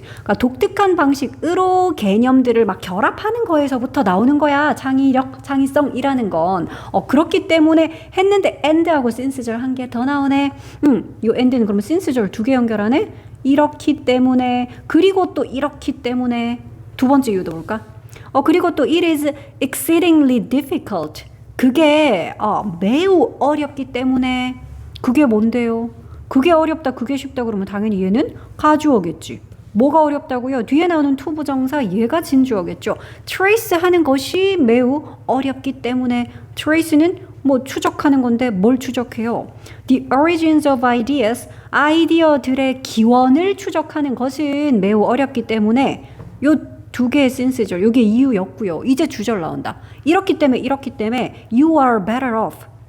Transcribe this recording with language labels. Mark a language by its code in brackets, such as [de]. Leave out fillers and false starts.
[ko] 그러니까 독특한 방식으로 개념들을 막 결합하는 거에서부터 나오는 거야. 창의력, 창의성이라는 건. 그렇기 때문에 했는데 and하고 since절 한 개 더 나오네. 요 and는 그러면 since절 2개 연결하네. 이렇기 때문에 그리고 또 이렇기 때문에 두 번째 이유도 볼까? 그리고 또 [en] it is exceedingly difficult. [ko] 그게 매우 어렵기 때문에 그게 뭔데요? 그게 어렵다, 그게 쉽다 그러면 당연히 얘는 가주어겠지. 뭐가 어렵다고요? 뒤에 나오는 투부정사 얘가 진주어겠죠. trace 하는 것이 매우 어렵기 때문에 trace는 뭐 추적하는 건데 뭘 추적해요? [en] The origins of ideas, [ko] 아이디어들의 기원을 추적하는 것은 매우 어렵기 때문에 요 2개의 since절, 요게 이유였고요. 이제 주절 나온다. 이렇기 때문에 [en] you are better off.